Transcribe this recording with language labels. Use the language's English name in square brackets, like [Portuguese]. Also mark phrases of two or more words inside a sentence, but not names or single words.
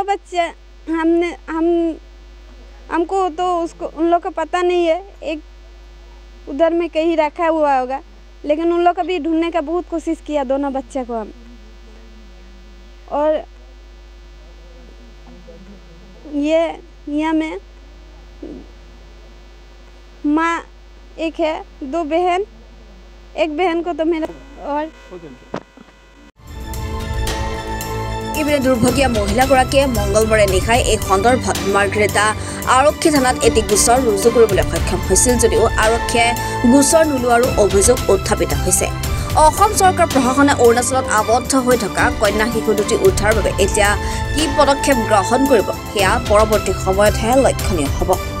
[Hindi] बच्चे हमको तो उसको उन लोग का पता नहीं है एक उधर में कहीं रखा हुआ होगा लेकिन उन लोग का भी ढूंढने का बहुत कोशिश किया दोनों बच्चे को हम और ये यहाँ में माँ एक है 2 बहन एक बहन को तो मेरा और [Assamese] ইপিনে দুৰ্ভগীয়া মহিলাগৰাকীয়ে মঙ্গলবাৰে নিশাই এই সন্দৰ্ভত মাৰ্গাৰেটা আৰক্ষী থানাত এটি গোচৰ ৰুজু কৰিবলৈ সক্ষম হৈছিল যদিও আৰক্ষীয়ে গোচৰ নোলোৱাৰো অভিযোগ উত্থাপিত হৈছে অসম চৰকাৰ প্ৰশাসনে অৰুণাচলত আবদ্ধ হৈ থকা কন্যা শিশু দুটি উদ্ধাৰৰ বাবে এতিয়া কি পদক্ষেপ গ্ৰহণ কৰিব সেয়া পৰৱৰ্তী সময়তহে লক্ষণীয় হ'ব